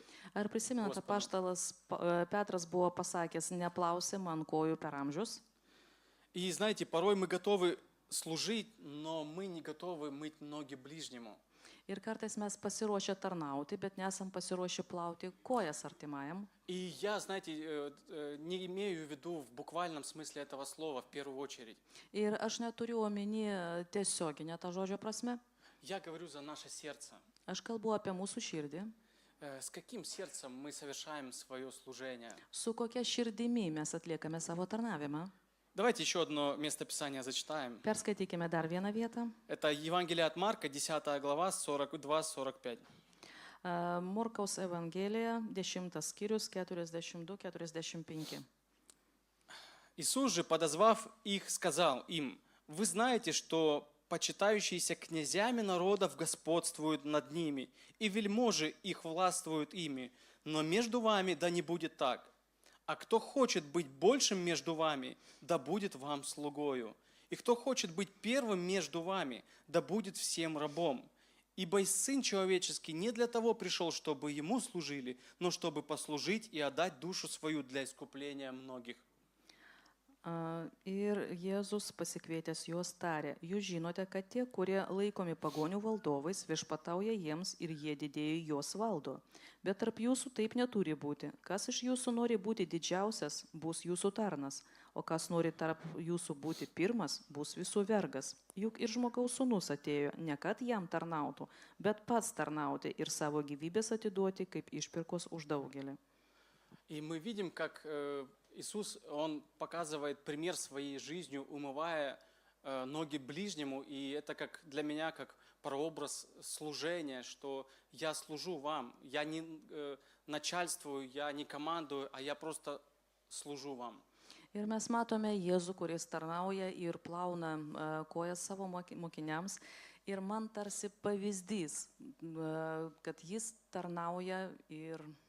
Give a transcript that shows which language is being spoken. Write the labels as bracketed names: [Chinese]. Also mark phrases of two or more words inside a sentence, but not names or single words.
[Lithuanian] Ar prisimenate, [Russian] Gospodą. [Lithuanian] apaštalas Petras buvo pasakęs, neplausi man kojų per amžius? [Russian] И знаете, порой мы готовы служить, но мы не готовы мыть ноги ближнему. [Lithuanian] Ir kartais mes pasiruošę tarnauti, bet nesam pasiruošę plauti kojas artimajam. [Russian] И я, знаете, не имею в виду в буквальном смысле этого слова в первую очередь. [Lithuanian] Ir aš neturiu omeny tiesioginę tą žodžio prasme. [Russian] Я говорю за наше сердце. [Lithuanian] Aš kalbu apie mūsų širdį. [Russian] С каким сердцем мы совершаем свое служение? [Lithuanian] Su kokia širdimi mes atliekame savo tarnavimą. [Russian] Давайте еще одно местописание зачитаем. [Lithuanian] Perskaitykime dar vieną vietą. [Russian] Это Евангелие от Марка, 10 глава, 42-45. [Lithuanian] Morkaus Evangelija, 10 skyrius, 42-45. [Russian] Иисус же, подозвав их, сказал им, «Вы знаете, что почитающиеся князями народов господствуют над ними, и вельможи их властвуют ими, но между вами да не будет так. А кто хочет быть большим между вами, да будет вам слугою. И кто хочет быть первым между вами, да будет всем рабом. Ибо и Сын Человеческий не для того пришел, чтобы Ему служили, но чтобы послужить и отдать душу свою для искупления многих». [Lithuanian] Ir Jėzus pasikvietęs juos tarė, jūs žinote, kad tie, kurie laikomi pagonių valdovais, viešpatauja jiems ir jie didėjai juos valdo. Bet tarp jūsų taip neturi būti. Kas iš jūsų nori būti didžiausias, bus jūsų tarnas, o kas nori tarp jūsų būti pirmas, bus visų vergas. Juk ir žmogaus sūnus atėjo, ne kad jam tarnautų, bet pats tarnauti ir savo gyvybės atiduoti kaip išpirkos už daugelį. [Russian] И мы видим, как Иисус, Он показывает пример своей жизнью, умывая ноги ближнему. И это как для меня как прообраз служения, что я служу вам. Я не начальствую, я не командую, а я просто служу вам. [Lithuanian] Ir mes matome Jėzų, kuris tarnauja ir plauna kojas savo mokiniams. Ir man tarsi pavyzdys, kad jis tarnauja ir...